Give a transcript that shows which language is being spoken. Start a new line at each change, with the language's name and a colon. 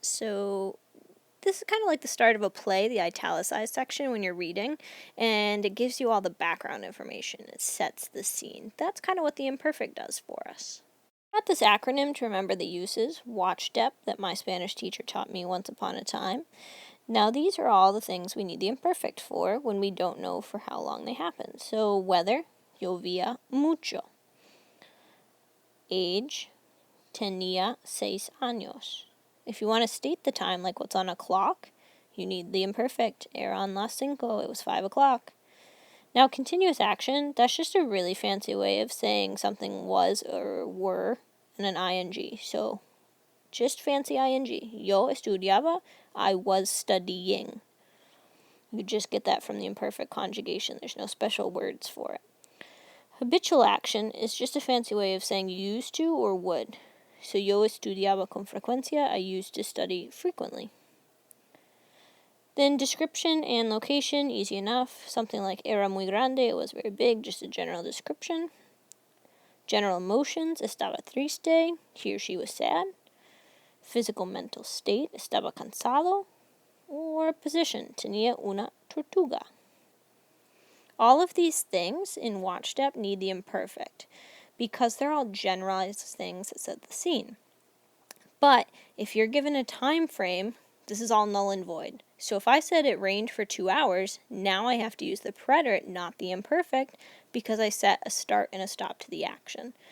English: So this is kind of like the start of a play, the italicized section when you're reading, and it gives you all the background information. It sets the scene. That's kind of what the imperfect does for us. Got this acronym to remember the uses, WATCHDEP, that my Spanish teacher taught me once upon a time. Now these are all the things we need the imperfect for when we don't know for how long they happen. So weather,
Spanish: llovía mucho.
English: Age,
Spanish: tenía 6 años.
English: If you want to state the time like what's on a clock, you need the imperfect.
Spanish: Eran las 5,
English: it was 5 o'clock. Now continuous action, that's just a really fancy way of saying something was or were and an ing. So just fancy ing.
Spanish: Yo estudiaba,
English: I was studying. You just get that from the imperfect conjugation. There's no special words for it. Habitual action is just a fancy way of saying used to or would. So
Spanish: yo estudiaba con frecuencia,
English: I used to study frequently. Then description and location, easy enough. Something like
Spanish: era muy grande,
English: it was very big, just a general description. General emotions,
Spanish: estaba triste,
English: he or she was sad. Physical mental state,
Spanish: estaba cansado.
English: Or position,
Spanish: tenía una tortuga.
English: All of these things in WATCHDEP need the imperfect because they're all generalized things that set the scene. But if you're given a time frame, this is all null and void. So if I said it rained for 2 hours, now I have to use the preterite, not the imperfect, because I set a start and a stop to the action.